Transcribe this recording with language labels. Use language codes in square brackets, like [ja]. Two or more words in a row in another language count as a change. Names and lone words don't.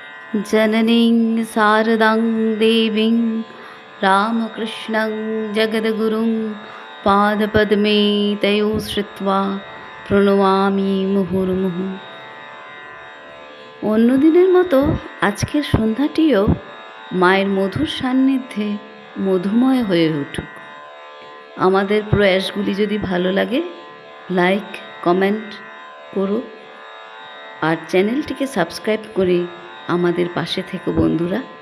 [sa] जननीं शारदां देवीं रामकृष्णं जगद्गुरुं पादपद्मे तयो श्रुत्वा প্রণমামি মুহুর্মুহু। [bn] অন্যদিনের মতো আজকের সন্ধ্যাটিও মায়ের মধুর সান্নিধ্যে মধুময় হয়ে উঠুক। আমাদের প্রয়াসগুলি যদি ভালো লাগে [en] like comment [bn] করো আর চ্যানেলটিকে সাবস্ক্রাইব করে আমাদের পাশে থেকো বন্ধুরা।